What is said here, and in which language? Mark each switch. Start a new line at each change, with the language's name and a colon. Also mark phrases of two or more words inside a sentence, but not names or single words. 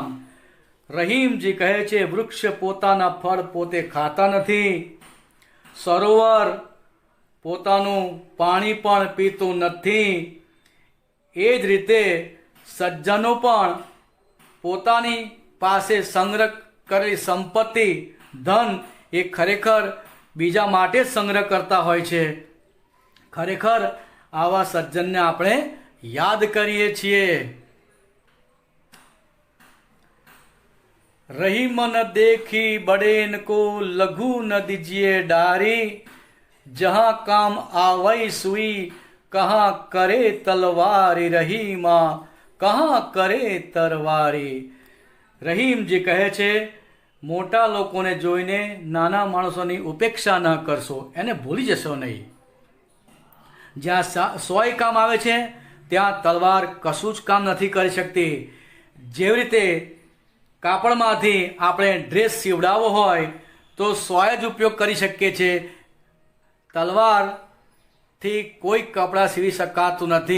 Gujarati: રહીમજી કહે છે, વૃક્ષ પોતાના ફળ પોતે ખાતા નથી, સરોવર પોતાનું પાણી પણ પીતું નથી, એ જ રીતે સજ્જનો પણ પોતાની પાસે સંગ્રહ કરેલી સંપત્તિ ધન એ ખરેખર બીજા માટે જ સંગ્રહ કરતા હોય છે. ખરેખર આવા સજ્જનને આપણે યાદ કરીએ છીએ.
Hindi: रही मन देखी बड़ेन को लघु न दीजिए डारी, जहाँ काम आवई सुई कहाँ करे तलवारी, रही माँ कहाँ करे तरवारी.
Gujarati: રહીમજી કહે છે, મોટા લોકોને જોઈને નાના માણસોની ઉપેક્ષા ન કરશો, એને ભૂલી જશો નહીં. જ્યાં સોય કામ આવે છે ત્યાં તલવાર કશું જ કામ નથી કરી શકતી. જેવી રીતે કાપડમાંથી આપણે ડ્રેસ સીવડાવવો હોય તો સોય જ ઉપયોગ કરી શકીએ છીએ, તલવારથી કોઈ કપડાં સીવી શકાતું નથી.